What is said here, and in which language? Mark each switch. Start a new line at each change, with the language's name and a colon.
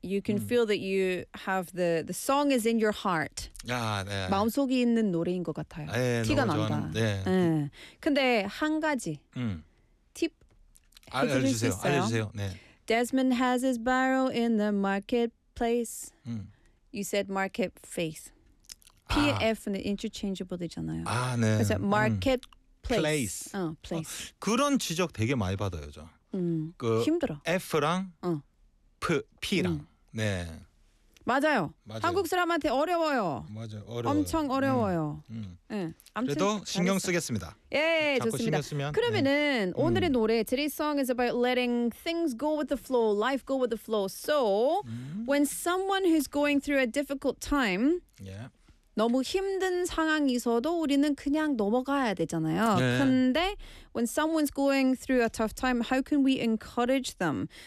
English: You can feel that you have the song is in your heart.
Korean: 아, 네. 마음속에 있는 노래인 것 같아요. 네, 티가 난다. 좋은, 네. 근데 한 가지 팁 알려주세요. 알려주세요. 네.
English: Desmond has his barrow in the marketplace. You said market face. PF는 interchangeable 되잖아요.
Korean: 아, 네. 그래서 market
English: place. 어,
Korean: 그런 지적 되게 많이 받아요, 저. 그 힘들어. F랑 P랑. 네. 맞아요. 한국 사람한테 어려워요. 맞아요. 어려워요. 엄청 어려워요. 그래도 신경 쓰겠습니다. 예, 좋습니다. 쓰면, 그러면은 오늘의 노래
English: Today's song is about letting things go with the flow, life go with the flow. So, when someone who's going through a difficult time, yeah.
Korean: 너무 힘든 상황이서도 우리는 그냥 넘어가야 되잖아요.
English: Yeah. 근데 when someone's going through a tough time, how can we encourage them?